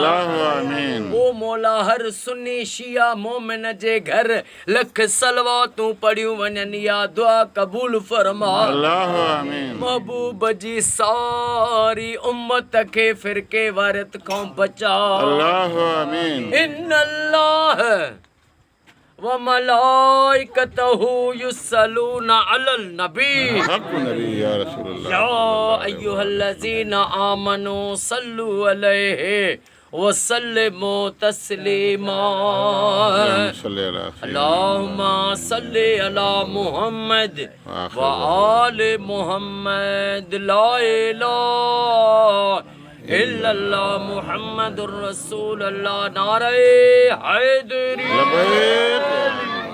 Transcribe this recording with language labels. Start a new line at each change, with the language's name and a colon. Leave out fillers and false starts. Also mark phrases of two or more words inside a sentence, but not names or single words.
Sindhi: ओ मौला हर सुन्नी शिया मोमिन जे घर लख सलवातूं पढ़ियूं वञनि या दुआ क़बूल फरमा महबूब जी सारी उम्मत खे फ़िरके वारियत खां बचा
Arabic: إن الله وملائكته يصلون على النبي يا أيها الذين آمنوا صلوا عليه وسلموا تسليما اللهم صل على محمد وآل محمد لا إله إلا الله محمد رسول الله
Sindhi: नारे हैदरी